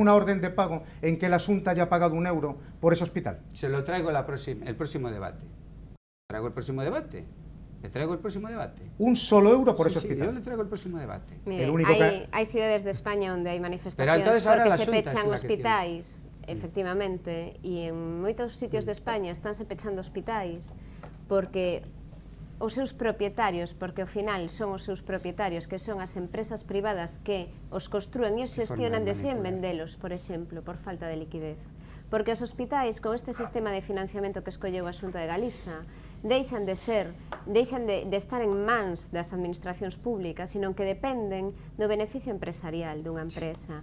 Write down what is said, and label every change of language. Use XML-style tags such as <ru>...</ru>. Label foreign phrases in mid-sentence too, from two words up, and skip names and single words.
<es>una orden de pago en que la Xunta haya pagado €1 por ese hospital. Se lo traigo el próximo debate. ¿Traigo el próximo debate? ¿Le traigo el próximo debate? Un solo euro por Sí, ese sí, yo le hospital. traigo el próximo debate. Mire, El único hay ciudades de España donde</es> <gl>hai manifestacións</gl> <es>entonces ahora</es> <gl>porque</gl> <es>la</es> <gl>se</gl> <es>Xunta</es> <gl>pechan</gl> <es>es la que</es> <gl>hospitais, efectivamente, e en moitos sitios de España estánse pechando hospitais porque os seus propietarios, porque ao final son os seus propietarios, que son as empresas privadas que os construen e os</gl> <es>Que forma</es> <gl>xestionan,</gl> <es>de</es> <gl>deciden</gl> <es>manipular.</es> <gl>vendelos, por exemplo, por falta de liquidez. Porque os hospitais, con este sistema de financiamento que escolleu a Xunta de Galiza, deixan de estar en mans das administracións públicas, sino que dependen do beneficio empresarial dunha empresa.</gl>